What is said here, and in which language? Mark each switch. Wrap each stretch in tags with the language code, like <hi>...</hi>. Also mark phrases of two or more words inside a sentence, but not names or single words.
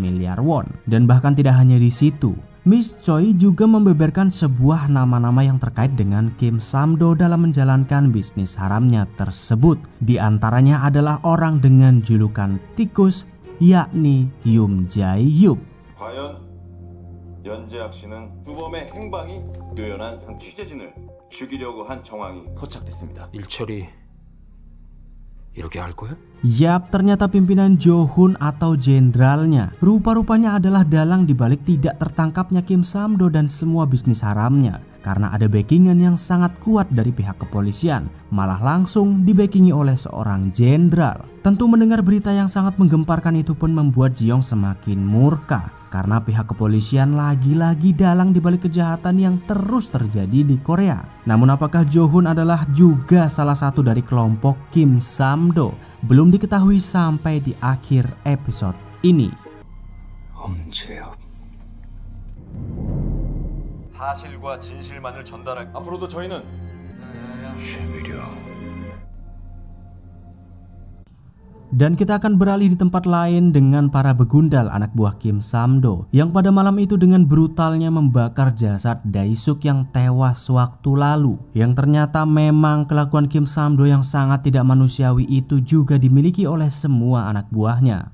<id>Dan bahkan tidak hanya di situ, Miss Choi juga membeberkan sebuah nama-nama yang terkait dengan Kim Samdo dalam menjalankan bisnis haramnya tersebut. Di antaranya adalah orang dengan julukan tikus, yakni Yoon Jae-yup.</id> <ko>과연 연재학 씨는 주범의 행방이 묘연한 상 취재진을 죽이려고 한 정황이 포착됐습니다. 일처리 이렇게 할 거야?</ko> <id>Yap, ternyata pimpinan Jo-hun atau jenderalnya rupa-rupanya adalah dalang dibalik tidak tertangkapnya Kim Samdo dan semua bisnis haramnya. Karena ada backingan yang sangat kuat dari pihak kepolisian, malah langsung dibackingi oleh seorang jenderal. Tentu mendengar berita yang sangat menggemparkan itu pun membuat Ji-young semakin murka. Karena pihak kepolisian lagi-lagi dalang dibalik kejahatan yang terus terjadi di Korea. Namun apakah Jo-hun adalah juga salah satu dari kelompok Kim Samdo? Belum diketahui sampai di akhir episode ini.</id> <ko>엄지혁 사실과 진실만을 전달할 앞으로도 저희는 최미령</ko> <id>Dan kita akan beralih di tempat lain dengan para begundal anak buah Kim Samdo yang pada malam itu dengan brutalnya membakar jasad Dae-suk yang tewas waktu lalu. Yang ternyata memang kelakuan Kim Samdo yang sangat tidak manusiawi itu juga dimiliki oleh semua anak buahnya.</id>